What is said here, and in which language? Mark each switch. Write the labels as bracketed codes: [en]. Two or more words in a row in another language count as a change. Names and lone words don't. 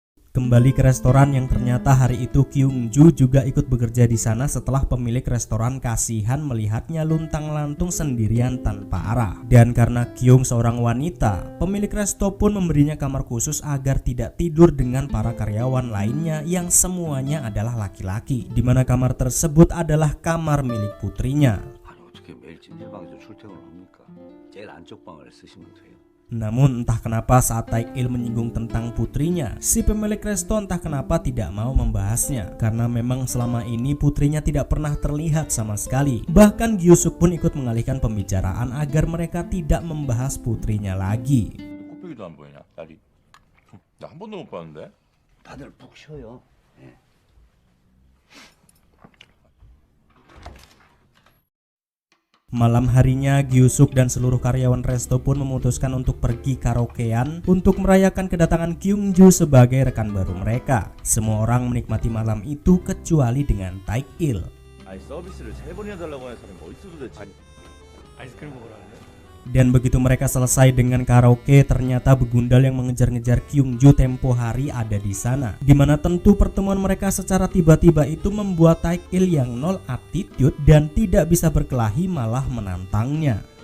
[id] Kembali ke restoran yang ternyata hari itu Kyung-ju juga ikut bekerja di sana setelah pemilik restoran kasihan melihatnya luntang-lantung sendirian tanpa arah. Dan karena Kyung seorang wanita, pemilik resto pun memberinya kamar khusus agar tidak tidur dengan para karyawan lainnya yang semuanya adalah laki-laki. Di mana kamar tersebut adalah kamar milik putrinya. [ko] 아니 어떻게 매일 찜질방에서 출퇴근을 합니까? 제일 안쪽 방을 쓰시면 돼요. [id] Namun entah kenapa saat Taek-il menyinggung tentang putrinya, si pemilik resto entah kenapa tidak mau membahasnya. Karena memang selama ini putrinya tidak pernah terlihat sama sekali. Bahkan Gyu-suk pun ikut mengalihkan pembicaraan agar mereka tidak membahas putrinya lagi. [ko] 코빼기도 안 보이냐, 딸이? 나 한 번도 못 봤는데. 다들 푹 쉬어요. 예. [id] Malam harinya Gyu-suk dan seluruh karyawan resto pun memutuskan untuk pergi karaokean untuk merayakan kedatangan Kyung-ju sebagai rekan baru mereka. Semua orang menikmati malam itu kecuali dengan Taek-il. [ko] 아니 서비스를 3번이나 달라고 하는 사람이 어디 있어도 되지. 아이스크림 먹으러 갈래? [id] Dan begitu mereka selesai dengan karaoke, ternyata begundal yang mengejar-ngejar Kyung-ju tempo hari ada di sana. Dimana tentu pertemuan mereka secara tiba-tiba itu membuat Taek-il yang nol attitude dan tidak bisa berkelahi malah menantangnya.